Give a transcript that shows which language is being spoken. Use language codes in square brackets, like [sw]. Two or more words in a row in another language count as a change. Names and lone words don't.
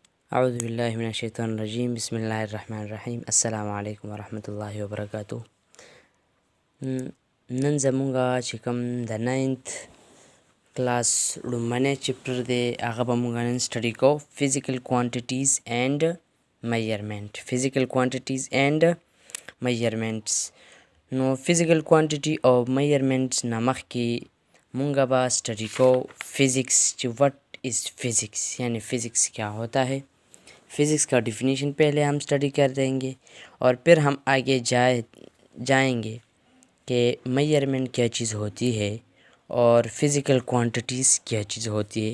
[ar] اعوذ باللہ من الشیطان الرجیم بسم اللہ الرحمن الرحیم السلام علیکم ورحمۃ اللہ وبرکاتہ. [ps] نن زمونږه چې کوم د 9th کلاس لومړنی چپټر دی هغه به مونږ نن سټډي کوو [en] physical quantities and measurements. [ps] نو [en] physical quantity [ps] او میجرمنټس نه مخکې مونږ به سټډي کوو فزکس چې [en] what is physics [ur] یعنی فزکس کیا ہوتا ہے. فزکس کا ڈیفینیشن پہلے ہم اسٹڈی کر دیں گے اور پھر ہم آگے جائیں گے کہ میجرمنٹ کیا چیز ہوتی ہے اور [en] physical quantities [ur] کیا چیز ہوتی ہے.